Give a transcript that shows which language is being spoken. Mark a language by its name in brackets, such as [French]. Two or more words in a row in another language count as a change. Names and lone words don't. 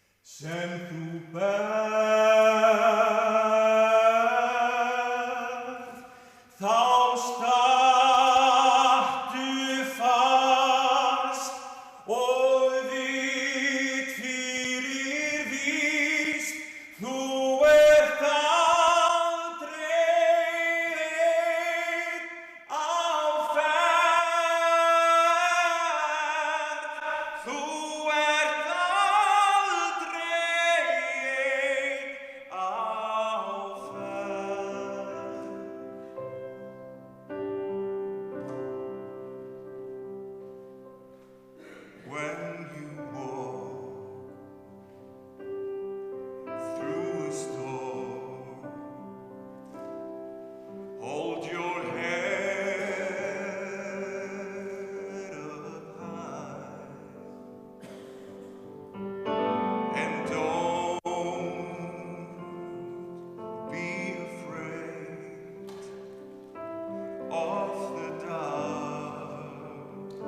[Icelandic] sem þú berð, þá stattu fast og vit fyrir víst, þú ert aldrei einn á ferð, þú ert aldrei einn á ferð. [English] When you walk through a storm, hold your head up high and don't be afraid of the dark.